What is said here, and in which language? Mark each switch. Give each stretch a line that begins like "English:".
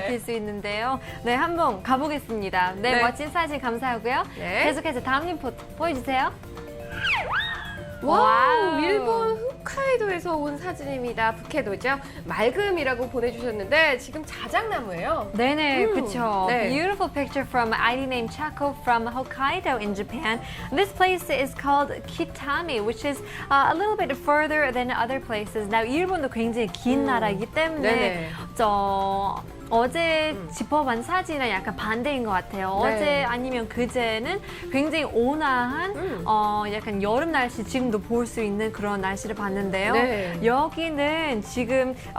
Korean: 느낄 수 있는데요. 네, 한번 가보겠습니다. 네, 네. 멋진 사진 감사하고요. 네. 계속해서 다음 리포트 보여주세요. 와우, 일본 홋카이도에서 온 사진입니다. 북해도죠. 맑음이라고 보내주셨는데 지금 자작나무예요. 네네, 그쵸. 네.
English: Beautiful picture from ID named Chako from Hokkaido in Japan. This place is called Kitami, which is a little bit further than other places.
Korean: Now, 일본도 굉장히 긴 나라이기 때문에 네네. 어제 짚어본 사진이랑 약간 반대인 것 같아요. 네. 어제 아니면 그제는 굉장히 온화한 약간 여름 날씨 지금도 볼 수 있는 그런 날씨를 봤는데요. 네. 여기는 지금